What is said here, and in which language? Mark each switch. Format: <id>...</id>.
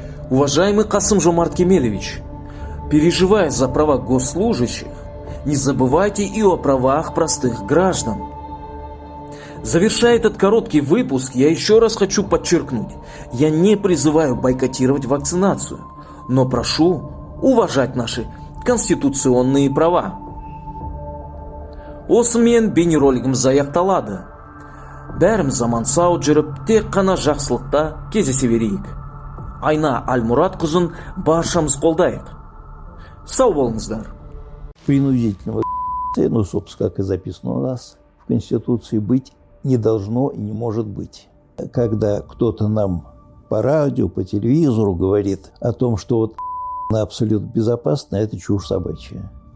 <ru>Уважаемый Касым-Жомарт Кемелевич, переживая за права госслужащих, не забывайте и о правах простых граждан. Завершая этот короткий выпуск, я еще раз хочу подчеркнуть, я не призываю бойкотировать вакцинацию, но прошу уважать наши конституционные права.</ru> <kk>Осымен бейнеролигіміз аяқталады. Бәріміз аман сау жүріп, тек қана жақсылықта кездесе берейік. Айна Альмуратқызын баршамыз қолдайық. Сау болыңыздар.</kk> <ru>Принудительного ну, собственно, как и записано у нас в Конституции, быть не должно и не может быть. Когда кто-то нам по радио, по телевизору говорит о том, что вот абсолютно безопасно, это чушь собачья.</ru>